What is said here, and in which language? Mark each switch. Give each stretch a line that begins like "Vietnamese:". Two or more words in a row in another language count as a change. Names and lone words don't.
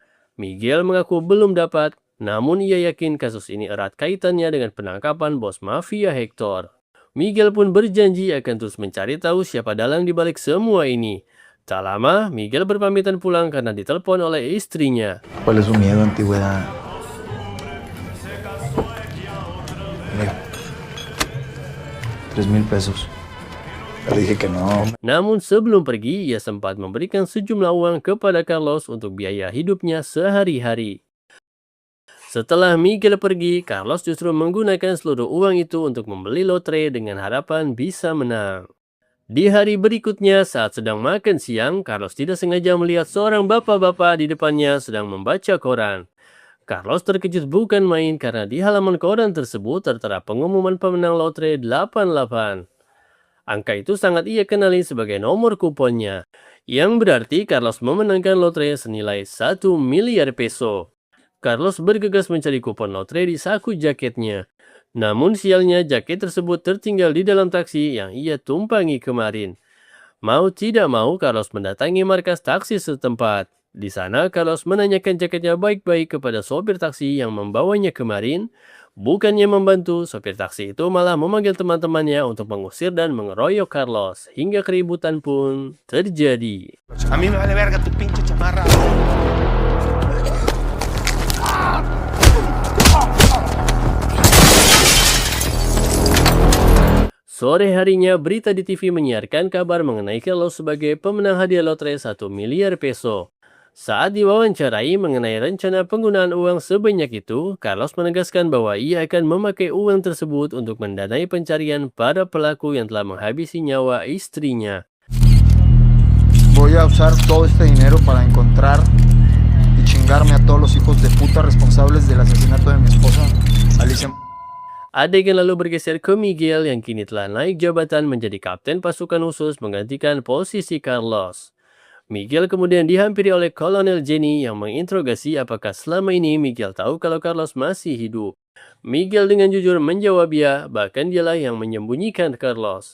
Indonesian: Miguel mengaku belum dapat, namun ia yakin kasus ini erat kaitannya dengan penangkapan bos mafia Hector. Miguel pun berjanji akan terus mencari tahu siapa dalang di balik semua ini. Tak lama, Miguel berpamitan pulang karena ditelepon oleh istrinya.
Spanish: ¿Cuál es su miedo, antigüedad? Mira, 3,000 pesos. Le dije que no.
Indonesian: Namun sebelum pergi, ia sempat memberikan sejumlah uang kepada Carlos untuk biaya hidupnya sehari-hari. Setelah Miguel pergi, Carlos justru menggunakan seluruh uang itu untuk membeli lotre dengan harapan bisa menang. Di hari berikutnya, saat sedang makan siang, Carlos tidak sengaja melihat seorang bapak-bapak di depannya sedang membaca koran. Carlos terkejut bukan main karena di halaman koran tersebut tertera pengumuman pemenang lotre 88. Angka itu sangat ia kenali sebagai nomor kuponnya, yang berarti Carlos memenangkan lotre senilai 1 miliar peso. Carlos bergegas mencari kupon lotre di saku jaketnya. Namun sialnya jaket tersebut tertinggal di dalam taksi yang ia tumpangi kemarin. Mau tidak mau Carlos mendatangi markas taksi setempat. Di sana Carlos menanyakan jaketnya baik-baik kepada sopir taksi yang membawanya kemarin. Bukannya membantu, sopir taksi itu malah memanggil teman-temannya untuk mengusir dan mengeroyok Carlos. Hingga keributan pun terjadi.
Spanish: A mí me vale verga tu pinche chamarra.
Indonesian: Sore harinya, berita di TV menyiarkan kabar mengenai Carlos sebagai pemenang hadiah lotre 1 miliar peso. Saat diwawancarai mengenai rencana penggunaan uang sebanyak itu, Carlos menegaskan bahwa ia akan memakai uang tersebut untuk mendanai pencarian para pelaku yang telah menghabisi nyawa istrinya.
Spanish: Voy a usar todo este dinero para encontrar y chingarme a todos los hijos de puta responsables del asesinato de mi esposa, Alicia.
Indonesian: Adegan lalu bergeser ke Miguel yang kini telah naik jabatan menjadi kapten pasukan khusus menggantikan posisi Carlos. Miguel kemudian dihampiri oleh Kolonel Jenny yang menginterogasi apakah selama ini Miguel tahu kalau Carlos masih hidup. Miguel dengan jujur menjawab ya, bahkan dialah yang menyembunyikan Carlos.